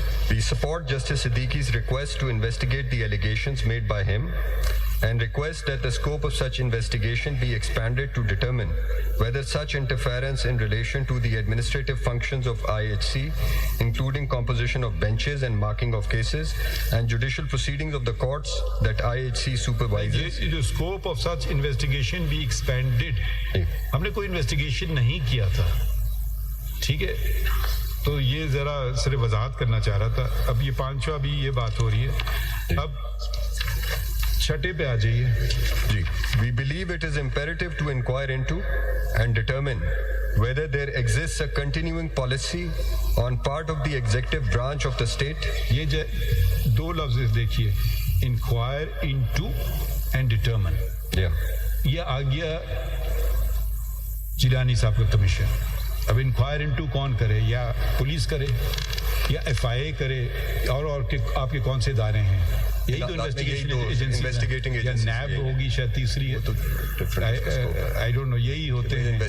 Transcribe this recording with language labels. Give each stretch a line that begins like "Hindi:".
English: We support Justice Siddiqui's request to investigate the allegations made by him and request that the scope of such investigation be expanded to determine whether such interference in relation to the administrative functions of IHC, including composition of benches and marking of cases and judicial proceedings of the courts that IHC supervises.
Urdu: جو
English: scope of such investigation be expanded,
Urdu: ہم نے کوئی investigation نہیں کیا تھا, ٹھیک ہے. تو یہ ذرا صرف وضاحت کرنا چاہ رہا تھا. اب یہ پانچواں بھی یہ بات ہو رہی ہے. اب چھٹے پہ آ جائیے جی.
English: We believe it is imperative to inquire into and determine whether there exists a continuing policy on part of the executive branch of the state.
Urdu: یہ دو لفظ دیکھیے,
English: inquire into and determine.
Urdu: یہ آ گیا جیلانی صاحب کا کمیشن. اب انکوائر انٹو کون کرے, یا پولیس کرے یا ایف آئی اے کرے, اور آپ کے کون سے ادارے ہیں, یہی تو انویسٹیگیشن ایجنسی, یا نیب ہوگی شاید تیسری ہے, تو
English: I don't know,
Urdu: یہی ہوتے ہیں